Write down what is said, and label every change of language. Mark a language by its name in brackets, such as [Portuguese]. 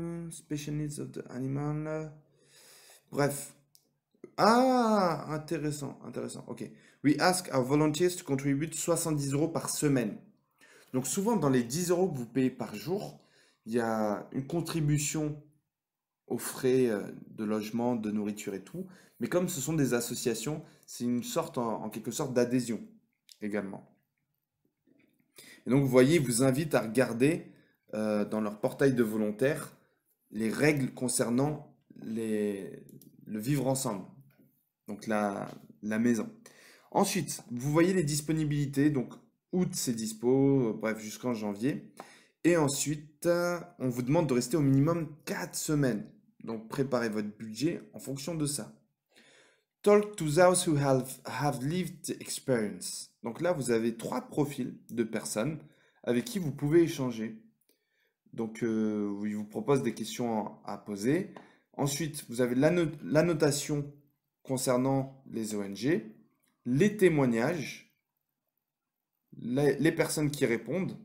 [English] Special needs of the animal. [French] Bref. Ah, intéressant, intéressant. [English] Ok. We ask our volunteers to contribute 70 € [French] par semaine. Donc souvent dans les 10 € que vous payez par jour, il y a une contribution aux frais de logement, de nourriture et tout. Mais comme ce sont des associations, c'est une sorte, en quelque sorte, d'adhésion également. Et donc vous voyez, ils vous invitent à regarder dans leur portail de volontaires les règles concernant le vivre ensemble, donc la maison. Ensuite, vous voyez les disponibilités, donc août c'est dispo, bref, jusqu'en janvier. Et ensuite, on vous demande de rester au minimum 4 semaines. Donc préparez votre budget en fonction de ça. [English] Talk to those who have lived the experience. [French] Donc là, vous avez 3 profils de personnes avec qui vous pouvez échanger. Donc, il vous propose des questions à poser. Ensuite, vous avez l'annotation concernant les ONG, les témoignages, les personnes qui répondent.